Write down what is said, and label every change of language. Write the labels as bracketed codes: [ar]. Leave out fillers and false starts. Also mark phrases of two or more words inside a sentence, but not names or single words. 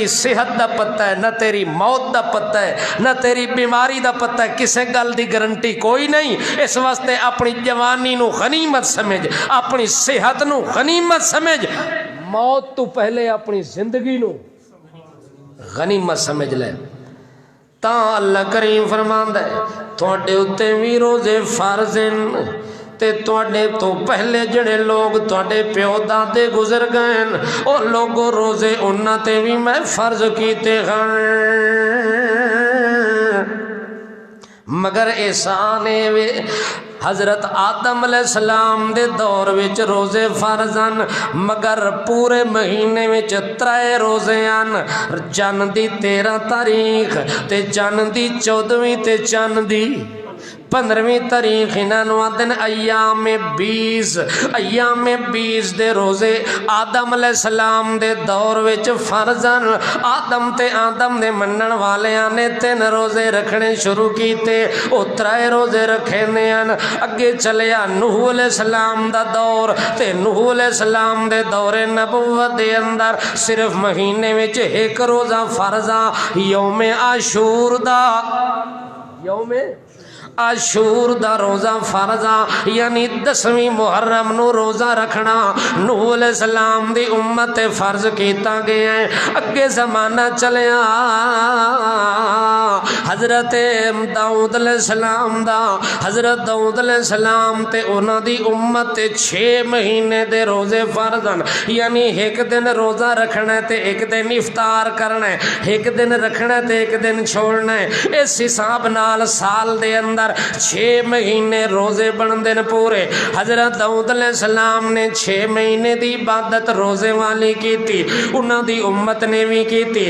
[pa] صحت دا پتہ ہے نہ تیری موت دا پتہ ہے نہ تیری بیماری دا پتہ ہے کسے گل دی گارنٹی کوئی نہیں اس واسطے اپنی جوانی نو غنیمت سمجھ اپنی صحت نو غنیمت سمجھ موت تو پہلے اپنی زندگی نو غنیمت سمجھ لے تا اللہ کریم فرماندا ہے تواڈے اتے وی روزے فرض ہیں تے تواڈے تو پہلے جڑے لوگ تواڈے پیو دادے گزر گئے او لوگوں روزے انہاں تے بھی میں فرض کیتے ہیں مگر احسان وے حضرت آدم علیہ السلام دے دور وچ روزے فرضن مگر پورے مہینے وچ 3 روزے ان چند دی 13 تاریخ تے چند دی 14ویں تے چند دی 15ویں تاریخ انہوں آدن ایام 20 دے روزے آدم علیہ السلام دے دور وچ فرضن آدم دے منن والیاں نے 3 روزے رکھنے شروع کیتے او 3 روزے رکھے نے اگے چلیا نوح علیہ السلام دا دور تے نوح علیہ السلام دے دور نبوت دے اندر صرف مہینے وچ 1 روزہ فرضا یوم عاشور دا یوم عاشور دا روزہ فرضا یعنی 10ویں محرم نو روزہ رکھنا نوح علیہ السلام دی امت فرض کیتا گیا ہے اگے زمانہ چلیا حضرت داؤد علیہ السلام دا حضرت داؤد علیہ السلام تے انہاں دی امت 6 مہینے دے روزے فرضن یعنی 1 دن روزہ رکھنا ہے تے 1 دن افطار کرنا ہے 1 دن رکھنا ہے تے 1 دن چھوڑنا ہے اس حساب نال سال دے اندر اندر 6 مہینے روزے بندے نے پورے. حضرت داؤد علیہ السلام نے 6 مہینے دی عبادت روزے والی کی تھی, انہاں دی امت نے بھی کی تھی.